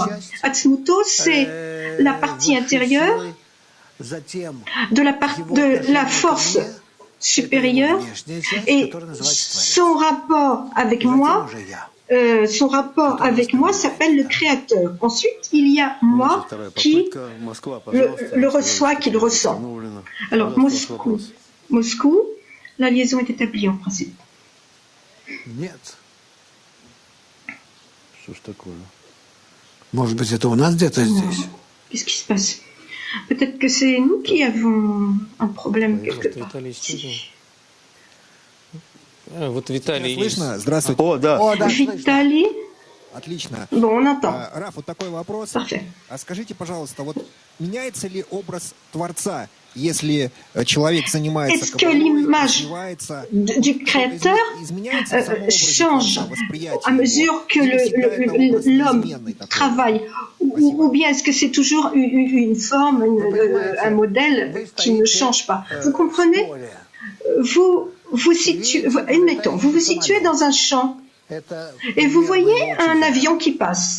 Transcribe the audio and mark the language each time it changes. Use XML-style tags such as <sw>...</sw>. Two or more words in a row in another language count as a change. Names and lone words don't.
<fr>Atzmuto, c'est la partie intérieure de la force supérieure et son rapport avec moi s'appelle le créateur. Ensuite, il y a moi qui le reçoit, qui le ressent. Alors, Moscou, la liaison est établie en principe.</fr> <ru>Нет. Что ж такое? Может быть, это у нас где-то здесь?</ru> <fr>Qu'est-ce qui se passe? Peut-être que c'est nous qui avons un problème quelque part.</fr> <ru>Вот Виталий. Слышно? Здравствуйте. О, да. Виталий. Отлично.</ru> <fr>Bon, on entend.</fr> <ru>Раф, вот такой вопрос.</ru> <fr>Parfait.</fr> <ru>А скажите, пожалуйста, вот меняется ли образ Творца, если человек занимается</ru> <fr>Est-ce que l'image du Créateur change à mesure que l'homme travaille, ou bien est-ce que c'est toujours une forme, un modèle qui ne change pas? Vous comprenez? Vous vous situez dans un champ et vous voyez un avion qui passe.</fr>